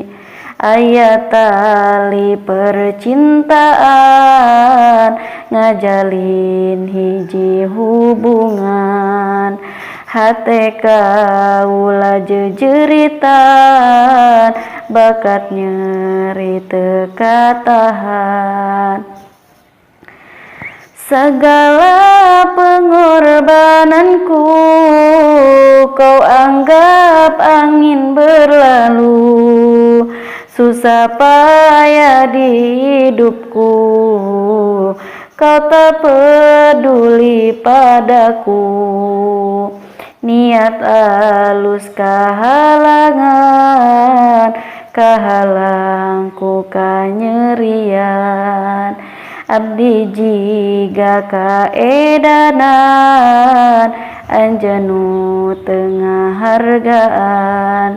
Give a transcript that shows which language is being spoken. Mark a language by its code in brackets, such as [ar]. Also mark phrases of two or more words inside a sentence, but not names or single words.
[su] Aya tali percintaan ngajalin hiji hubungan, hate kaula jeujeritan bakat nyeri teu katahan. [id] Segala pengorbananku kau anggap angin berlalu, susah payah di hidupku kau tak peduli padaku. [su] Niat alus kahalangku kanyerian, abdi jiga kaedanan anjeun nu teu hargaan.